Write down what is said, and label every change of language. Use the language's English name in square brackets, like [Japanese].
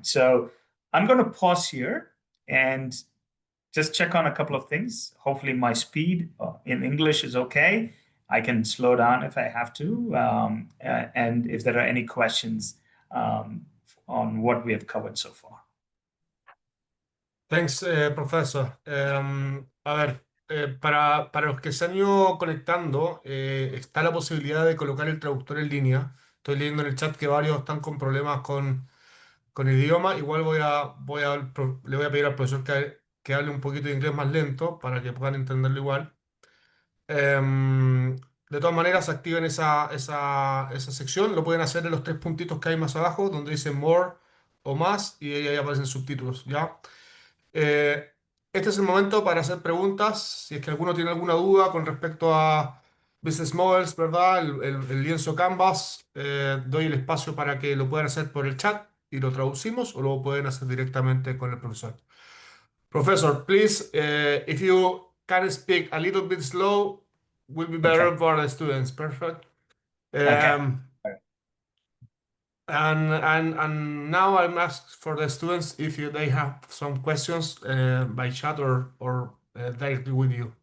[English] So I'm going to pause here and just check on a couple of things. Hopefully my speed in English is okay. I can slow down if I have to. And if there are any questions on what we have covered so far. Thanks, Professor. [Spanish] A ver, para los que se han ido conectando, está la posibilidad de colocar el traductor en línea. Estoy leyendo en el chat que varios están con problemas con el idioma. Igual le voy a pedir al profesor que hable un poquito de inglés más lento para que puedan entenderlo igual. De todas maneras, activen esa sección. Lo pueden hacer en los 3 puntitos que hay más abajo, donde dice More o más, y ahí aparecen subtítulos, ¿ya? Este es el momento para hacer preguntas. Si es que alguno tiene alguna duda con respecto a business models, ¿verdad? El lienzo Canvas, doy el espacio para que lo puedan hacer por el chat y lo traducimos, o lo pueden hacer directamente con el profesor. [English] Professor, please, if you can speak a little bit slow, will be better for the students. Perfect. Okay. And now I'm asked for the students if they have some questions by chat or directly with you.